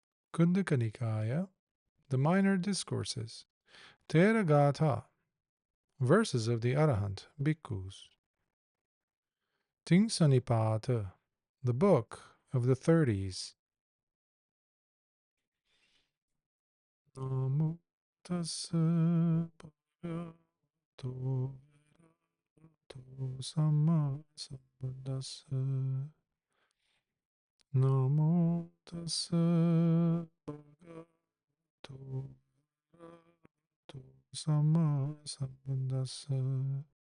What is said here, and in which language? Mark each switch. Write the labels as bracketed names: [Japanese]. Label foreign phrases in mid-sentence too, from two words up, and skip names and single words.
[English] Kundaka Nikaya, the Minor Discourses, Theragāthā, verses of the Arahant Bhikkhus, Tiṁsanipāta, the book of the 30's. [Pali] Namo tassa bhagavato samma sambuddhassa. Namo tassa bhagavato samma sambuddhassa.